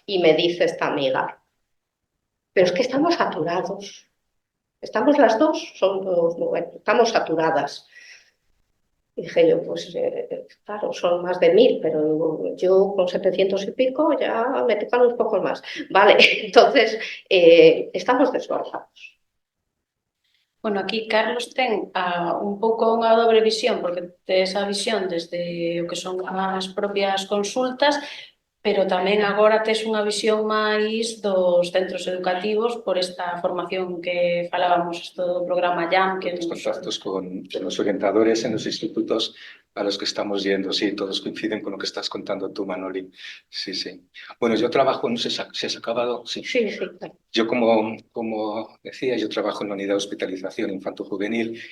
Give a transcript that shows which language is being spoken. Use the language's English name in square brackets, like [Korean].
[Spanish] Y me dice esta amiga, pero es que estamos saturados. Estamos las dos, bueno, estamos saturadas. Y dije yo, pues claro, son más de 1000, pero yo con 700 y pico ya me tocan unos pocos más. Vale, entonces estamos desbordados. [Galician] Bueno, aquí Carlos ten un pouco unha dobre visión, porque ten esa visión desde o que son as propias consultas, pero tamén agora tes unha visión máis dos centros educativos por esta formación que falábamos, isto do programa JAM, que [Spanish] Los contactos con los orientadores en los institutos a los que estamos yendo, sí, todos coinciden con lo que estás contando tú, Manoli. Sí, sí. Bueno, yo trabajo, no sé si has acabado, sí. Sí, sí. Yo, como decía, yo trabajo en la unidad de hospitalización infanto-juvenil.